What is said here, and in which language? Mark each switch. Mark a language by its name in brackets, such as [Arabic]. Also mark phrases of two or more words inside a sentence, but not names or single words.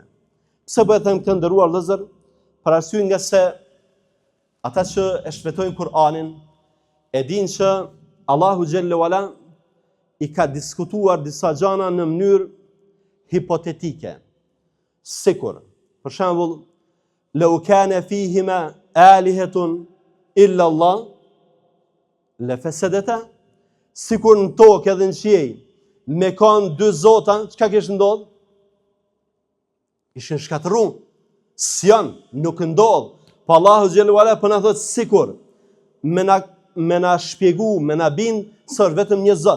[Albanian] Pse po e them këtë, nderuar vëllezër? Për arsye nga se ata që e shfletojnë Kur'anin e dinë që Allahu [Arabic] جل وعلا [Albanian] i ka diskutuar disa gjëra në mënyrë hipotetike. Sikur, për shembull, [Arabic] لو كان فيهما آلهة إلا الله لفسدتا, [Albanian] sikur në tokë edhe në qiell me kanë dy zota, çka kishte ndodhur? Ishin shkatërruar. S'jan, nuk ndodh. Po Allahu [Arabic] جل وعلا [Albanian] po na thot sikur me na shpjegu, me na bind se është vetëm një Zot.